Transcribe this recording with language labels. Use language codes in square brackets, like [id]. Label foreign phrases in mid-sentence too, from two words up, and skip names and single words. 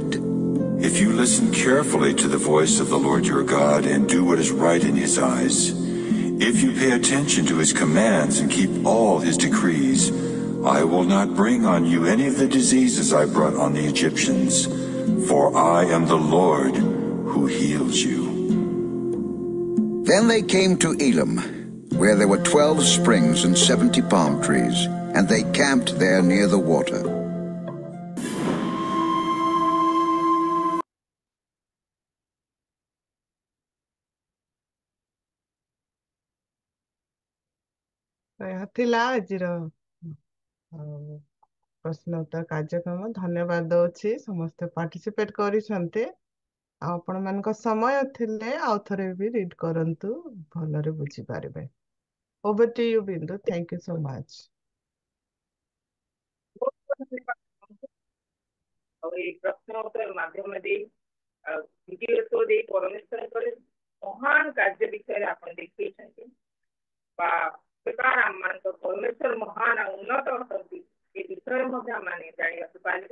[en] If you listen carefully to the voice of the Lord your God and do what is right in his eyes, if you pay attention to his commands and keep all his decrees, I will not bring on you any of the diseases I brought on the Egyptians, for I am the Lord who heals you. Then they came to Elim, where there were 12 springs and 70 palm trees, and they camped there near the water. [or] ଏହା ଥିଲା ଆଜିର ପ୍ରଶ୍ନ ଉତ୍ତର କାର୍ଯ୍ୟକ୍ରମ। ଧନ୍ୟବାଦ ଦଉଛି ସମସ୍ତେ ପାର୍ଟିସିପେଟ କରିଛନ୍ତି। ଆଉ ଆପଣମାନଙ୍କ ସମୟ ଥିଲେ ଆଉ ଥରେ ବି ରିଡ୍ କରନ୍ତୁ, ଭଲରେ ବୁଝିପାରିବେ। [en] Over to you, Bindu. Thank you so much. [or] ଆଉ ଏଇ ପ୍ରଶ୍ନ ଉତ୍ତର ମାଧ୍ୟମ ଦେଇ ଭିଡିଓ ଦେଇ ପରମେଶ୍ୱରଙ୍କର ମହାନ କାର୍ଯ୍ୟ ବିଷୟରେ ଆପଣ ଦେଖେଇଛନ୍ତି ବା ବେକାର ଆମମାନଙ୍କ ପରମେଶ୍ୱର ମହାନ ଆଉ ଉନ୍ନତ ଅଛନ୍ତି ଏ ବିଷୟରେ ମଧ୍ୟ ଆମେ ଜାଣିବାକୁ ପାଇଲେ।